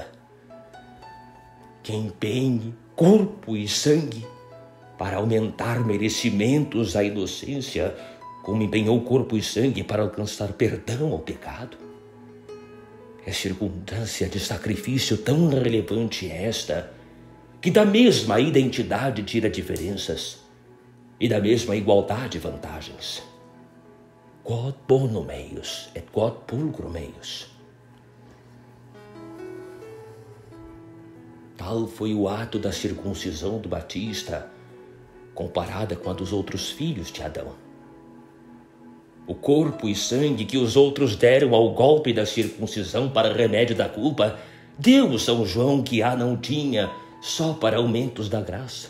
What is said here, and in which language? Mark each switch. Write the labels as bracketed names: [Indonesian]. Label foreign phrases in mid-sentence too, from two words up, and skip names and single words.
[Portuguese] Que empenhe corpo e sangue para aumentar merecimentos à inocência, como empenhou corpo e sangue para alcançar perdão ao pecado. É circunstância de sacrifício tão relevante esta, que da mesma identidade tira diferenças e da mesma igualdade vantagens. [Latin] Quod bonum eius et quod pulchrum eius. [Portuguese] Tal foi o ato da circuncisão do Batista, comparada com a dos outros filhos de Adão. O corpo e sangue que os outros deram ao golpe da circuncisão para remédio da culpa, deu São João que a não tinha, só para aumentos da graça.